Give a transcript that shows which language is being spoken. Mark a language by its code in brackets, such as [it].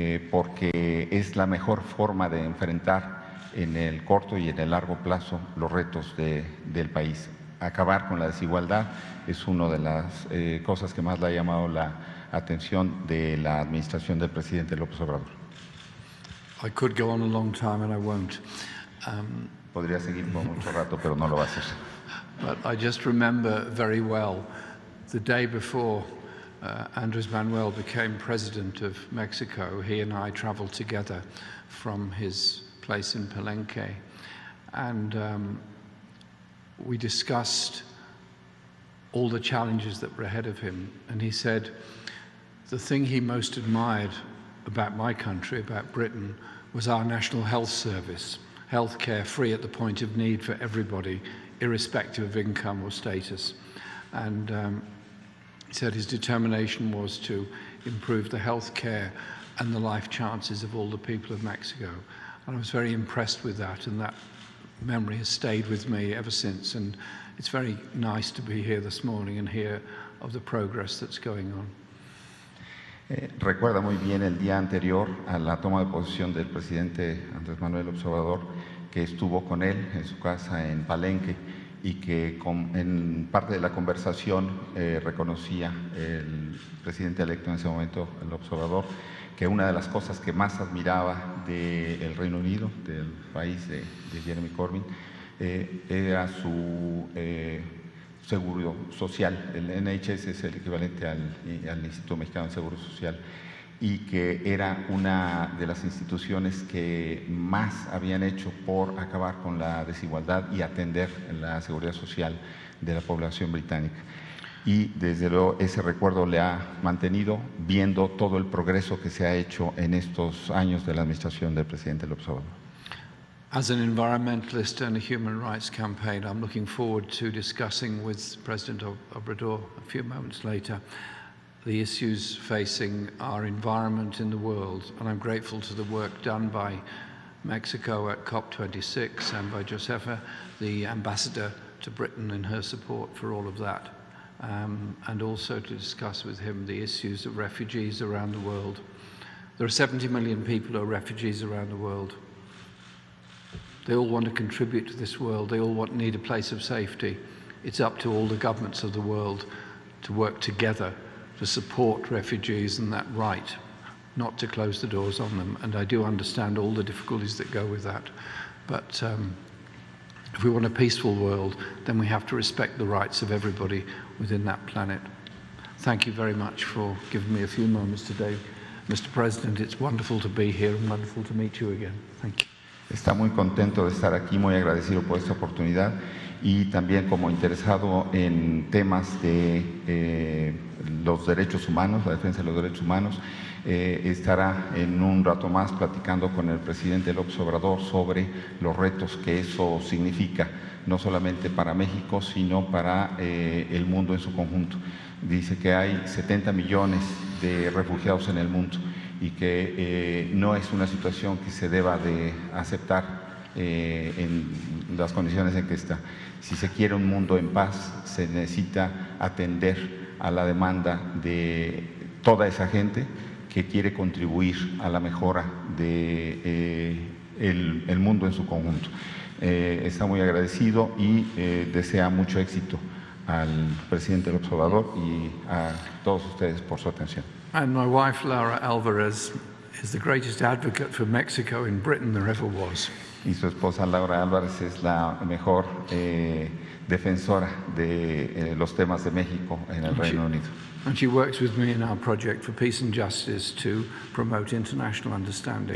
[es] Porque es la mejor forma de enfrentar en el corto y en el largo plazo los retos del país. Acabar con la desigualdad es una de las cosas que más le ha llamado la atención de la administración del presidente López Obrador. [en] I could go on a long time and I won't. [es] Podría seguir por mucho rato, pero no lo va a hacer. [en] But I just remember very well the day before Andrés Manuel became president of Mexico, he and I traveled together from his place in Palenque, and we discussed all the challenges that were ahead of him. And he said the thing he most admired about my country, about Britain, was our National Health Service, healthcare free at the point of need for everybody, irrespective of income or status. And he said his determination was to improve the healthcare and the life chances of all the people of Mexico. And I was very impressed with that, and that memory has stayed with me ever since. And it's very nice to be here this morning and hear of the progress that's going on. [es] Recuerda muy bien el día anterior a la toma de posesión del presidente Andrés Manuel López Obrador, que estuvo con él en su casa en Palenque y que en parte de la conversación reconocía el presidente electo en ese momento, López Obrador, que una de las cosas que más admiraba del Reino Unido, del país de Jeremy Corbyn, era su seguro social. El NHS es el equivalente al Instituto Mexicano de Seguro Social, y que era una de las instituciones que más habían hecho por acabar con la desigualdad y atender la seguridad social de la población británica. Y desde luego ese recuerdo le ha mantenido, viendo todo el progreso que se ha hecho en estos años de la administración del presidente López Obrador. [en] As an environmentalist and a human rights campaign, I'm looking forward to discussing with President Obrador a few moments later the issues facing our environment in the world, and I'm grateful to the work done by Mexico at COP26 and by Josefa, the ambassador to Britain, in her support for all of that, and also to discuss with him the issues of refugees around the world. There are 70 million people who are refugees around the world. They all want to contribute to this world. They all need a place of safety. It's up to all the governments of the world to work together to support refugees and that right, not to close the doors on them. And I do understand all the difficulties that go with that. But if we want a peaceful world, then we have to respect the rights of everybody within that planet. Thank you very much for giving me a few moments today, Mr. President. It's wonderful to be here and wonderful to meet you again. Thank you. [es] Está muy contento de estar aquí, muy agradecido por esta oportunidad, y también como interesado en temas de los derechos humanos, la defensa de los derechos humanos, estará en un rato más platicando con el presidente López Obrador sobre los retos que eso significa, no solamente para México, sino para el mundo en su conjunto. Dice que hay 70 millones de refugiados en el mundo y que no es una situación que se deba de aceptar en las condiciones en que está. Si se quiere un mundo en paz, se necesita atender a la demanda de toda esa gente que quiere contribuir a la mejora de el mundo en su conjunto. Está muy agradecido y desea mucho éxito al presidente López Obrador y a todos ustedes por su atención. [en] And my wife, Laura Alvarez, is the greatest advocate for Mexico in Britain there ever was. [es] Y su esposa Laura Álvarez es la mejor defensora de los temas de México en el Reino Unido. [en] And she works with me in our project for peace and justice to promote international understanding.